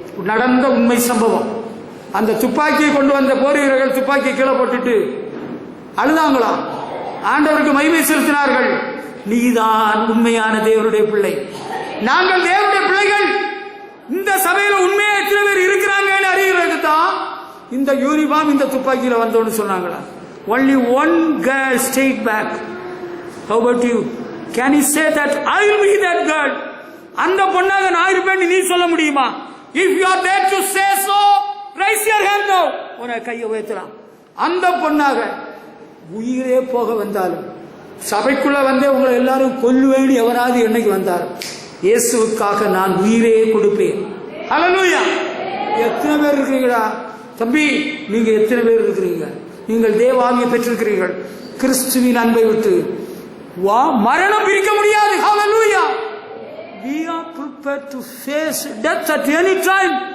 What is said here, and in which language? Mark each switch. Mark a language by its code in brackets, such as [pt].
[ta] நடந்த உண்மை சம்பவம். அந்த துப்பாக்கியை கொண்டு வந்த போர் வீரர்கள் துப்பாக்கி கீழே போட்டுட்டு அழுதாங்களாம். ஆண்டவருக்கு மகிமை செலுத்தினார்கள். நீதான் உண்மையான தேவனுடைய பிள்ளை, நாங்கள் தேவனுடைய பிள்ளைகள். இந்த சபையில உண்மையா எத்தனை பேர் இருக்கிறாங்கன்னு அறிகிறதுக்கு தான் இந்த யூனிஃபார்ம் இந்த துப்பாக்கியில வந்தோன்னு சொன்னாங்களா. [en] Only one girl stayed back. How about you? Can you say that I will be that girl? [ta] அந்த பொண்ணாக நான் இருப்பேன் நீ சொல்ல முடியுமா? [en] If you are there to say so, raise your hand now. [ta] உன கையை உயர்த்தலாம். அந்த பொண்ணாக உயிரே போக வந்தாலும் சபைக்குள்ள வந்தே உங்களை எல்லாரும் கொல்லுவேன்னு எவராது என்னைக்கு வந்தார், இயேசுவுக்காக நான் உயிரே கொடுப்பேன். ஹல்லேலூயா. எத்தனை பேர் இருக்கிறீங்களா தம்பி? நீங்க எத்தனை பேர் இருக்கிறீங்க? நீங்கள் தேவாவியை பெற்றிருக்கிறீர்கள். கிறிஸ்துவின் அன்பை விட்டு மரணம் பிரிக்க முடியாது. ஹல்லேலூயா. [en] We are prepared to face death at any time.